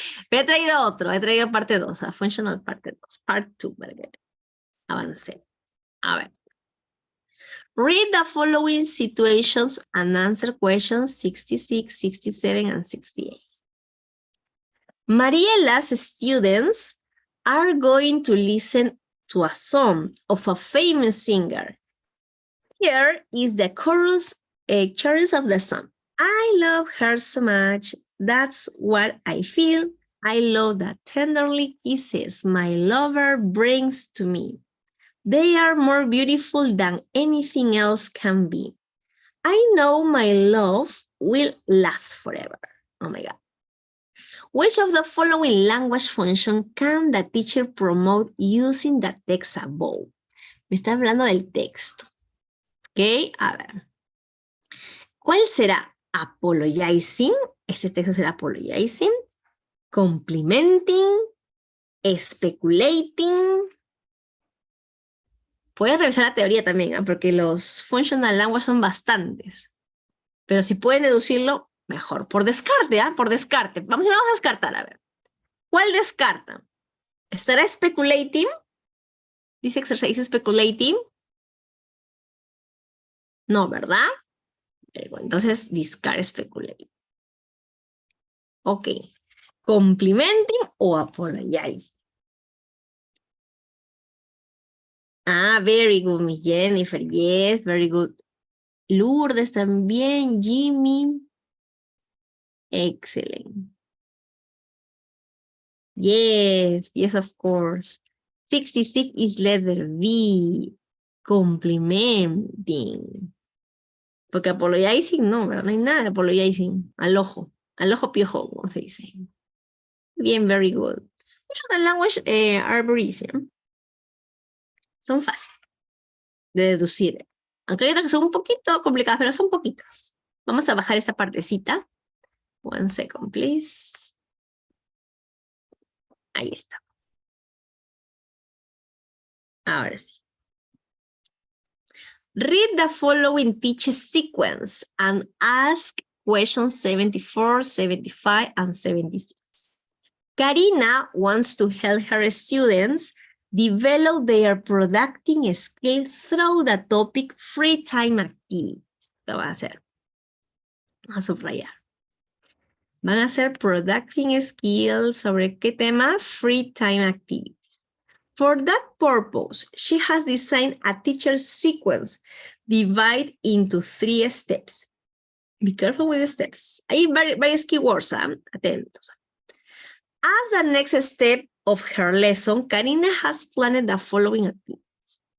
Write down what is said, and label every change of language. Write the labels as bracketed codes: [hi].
[es] Pero he traído otro, he traído parte 2, functional parte 2, part 2, ¿verdad? Avancé. A ver. [en] Read the following situations and answer questions 66, 67, and 68. Mariela's students are going to listen to a song of a famous singer. Here is the chorus of the song. I love her so much. That's what I feel. I love the tenderly kisses my lover brings to me. They are more beautiful than anything else can be. I know my love will last forever. Oh my God. Which of the following language function can the teacher promote using the text above? [es] Me está hablando del texto. Ok, a ver. ¿Cuál será? Apologizing. Este texto será apologizing. [en] Complimenting. Speculating. [es] Puedes revisar la teoría también, ¿eh? Porque los functional language son bastantes. Pero si pueden deducirlo, mejor. Por descarte, ¿eh? Por descarte. Vamos a descartar, a ver. ¿Cuál descarta? ¿Estará speculating? [en] This exercise is speculating. [es] No, ¿verdad? Entonces, [en] discard speculate. [es] Ok. [en] Complimenting o apologize. Ah, very good, Miss Jennifer. Yes, very good. Lourdes también. Jimmy. Excellent. Yes, yes, of course. 66 is letter B. Complimenting. [es] Porque apologizing, no, ¿verdad? No hay nada de apologizing. Al ojo piojo, como se dice. Bien, [en] very good. [es] Muchos de [en] language are very easy. [es] Son fáciles de deducir. Aunque hay otras que son un poquito complicadas, pero son poquitas. Vamos a bajar esta partecita. [en] One second, please. [es] Ahí está. Ahora sí. [en] Read the following teach sequence and ask questions 74, 75, and 76. Karina wants to help her students develop their productive skills through the topic free time activities. [es] Esto va a hacer. Vamos a subrayar. Van a hacer productive skills sobre qué tema? [en] Free time activities. For that purpose, she has designed a teacher sequence divided into 3 steps. Be careful with the steps. [es] Hay varios keywords, atentos. [en] As the next step of her lesson, Karina has planned the following activities.